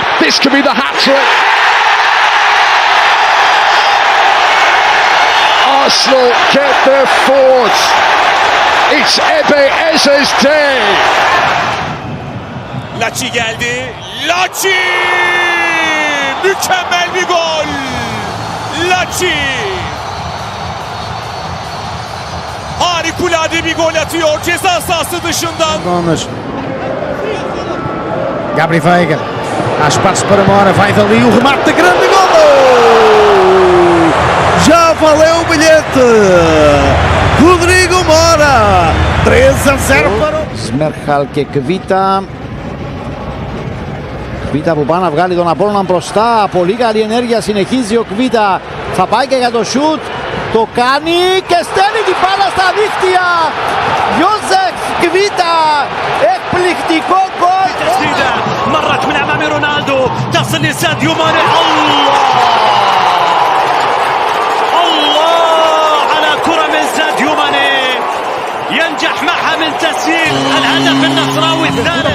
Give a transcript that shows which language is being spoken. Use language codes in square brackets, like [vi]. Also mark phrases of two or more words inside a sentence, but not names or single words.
[en] This could be the hat-trick. Arsenal get their fourth. It's Ebeeze's day. [tr] Laci geldi. Laci! Mükemmel bir gol. Laci! Harikulade bir gol atıyor ceza sahası dışından. [pt] Gabri Veiga, há espaço para Mora, vai dali o remate da grande gol! Já valeu o bilhete! Rodrigo Mora, 3-0 para o... Zmerhal Kekvita. [el] Κβίτα που πάει να βγάλει τον Απόλλωνα μπροστά. Πολύ καλή ενέργεια, συνεχίζει ο Κβίτα. Θα πάει και για το σουτ. Το κάνει και στέλνει την μπάλα στα δίχτυα. Ιώσεφ Κβίτα. Εκπληκτικό γκολ. [ar] تسديدة مرت من أمام رونالدو تصل لساديو ماني. الله على كرة من ساديو ماني ينجح معها من تسجيل الهدف النصراوي الثالث.